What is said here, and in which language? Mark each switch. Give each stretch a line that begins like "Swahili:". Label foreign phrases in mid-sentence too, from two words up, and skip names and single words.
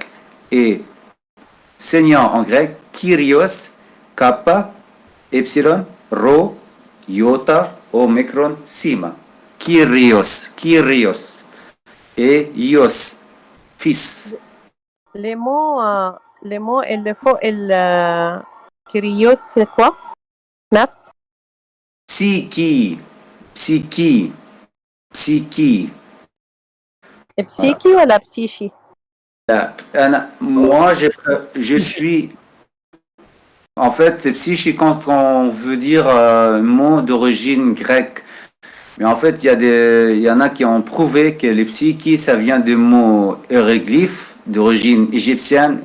French: Et Seigneur en grec, Kyrios, kappa, epsilon, rho, iota, omicron, sima. Kyrios, Kyrios. Et ios, fils. Les mots, il le faut, Kyrios, c'est quoi? Nafs? Psychi, psychi, psychi. Et psychi ou la psychi? Moi, je suis... En fait, c'est psychi quand on veut dire un mot d'origine grecque. Mais en fait, il y en a qui ont prouvé que les psychi, ça vient des mots hiéroglyphes d'origine égyptienne.